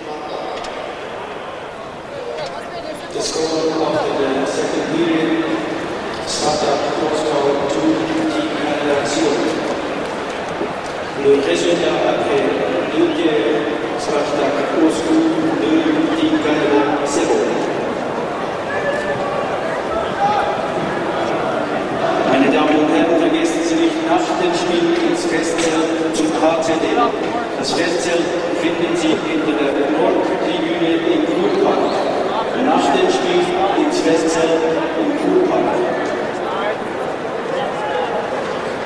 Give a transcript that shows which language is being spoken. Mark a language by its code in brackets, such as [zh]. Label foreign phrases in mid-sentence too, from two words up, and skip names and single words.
[fr] Le résultat après 2 tiers, Spartak Moscou 2, Team Canada 0. [de] Meine Damen und Herren, vergessen Sie nicht nach dem Spiel ins Festzelt zum KZL. Das Festzelt finden Sie hinter der Nordtribüne im Kurpark. Nach dem Spiel ins Festzelt im Kurpark.